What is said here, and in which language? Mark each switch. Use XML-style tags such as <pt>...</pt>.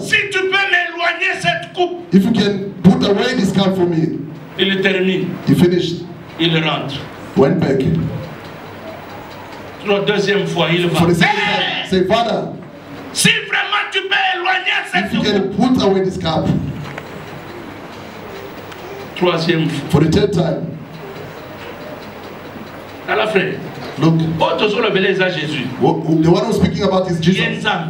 <fr>si tu peux m'éloigner cette coupe.</fr> <en>If you can put away this cup for me.</en> <fr>Il termine.</fr> <en>He finished.</en> <fr>Il rentre.</fr> <en>Went back.</en> <fr>La deuxième fois, il va.</fr> <en>For the second time, say, Father,</en> <fr>si vraiment tu peux éloigner cette coupe.</fr> <en>If you can put away this cup.</en> <fr>Troisième fois.</fr> <en>For the third time.</en> <fr>À la frère.</fr> <en>Look.</en> <fr>Jésus.</fr> <en>The one who's speaking about is Jesus.</en>